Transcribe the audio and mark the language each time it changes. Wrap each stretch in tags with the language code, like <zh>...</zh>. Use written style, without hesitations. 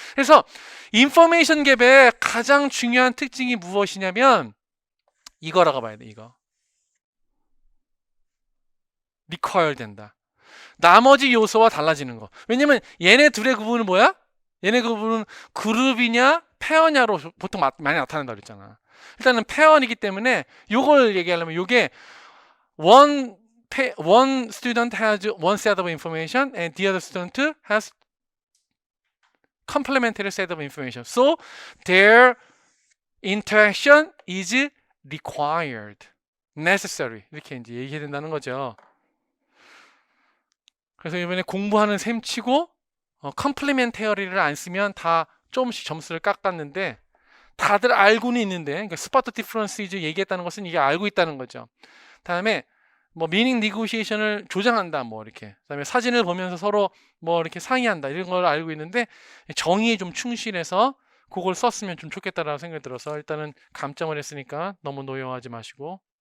<ko>그래서 인포메이션 갭의 가장 중요한 특징이 무엇이냐면 이거라고 봐야 돼. 이거 require 된다. 나머지 요소와 달라지는 거. 왜냐면 얘네 둘의 구분은 뭐야? 얘네 구분은 그룹이냐 페어냐로 보통 많이 나타난다 그랬잖아. 일단은 페어이기 때문에 요걸 얘기하려면 요게</ko> <en>one student has one set of information and the other student has complementary set of information. So their interaction is required, necessary.</en> <ko>이렇게 이제 얘기해야 된다는 거죠. 그래서 이번에 공부하는 셈 치고 컴플리멘테어리를 안 쓰면 다 조금씩 점수를 깎았는데 다들 알고는 있는데, 그러니까 스파트 디퍼런스 이제 얘기했다는 것은 이게 알고 있다는 거죠. 다음에 뭐 미닝 니고시에이션을 조장한다 뭐 이렇게, 그다음에 사진을 보면서 서로 뭐 이렇게 상의한다 이런 걸 알고 있는데 정의에 좀 충실해서 그걸 썼으면 좀 좋겠다라는 생각이 들어서 일단은 감점을 했으니까 너무 노여워하지 마시고.</ko>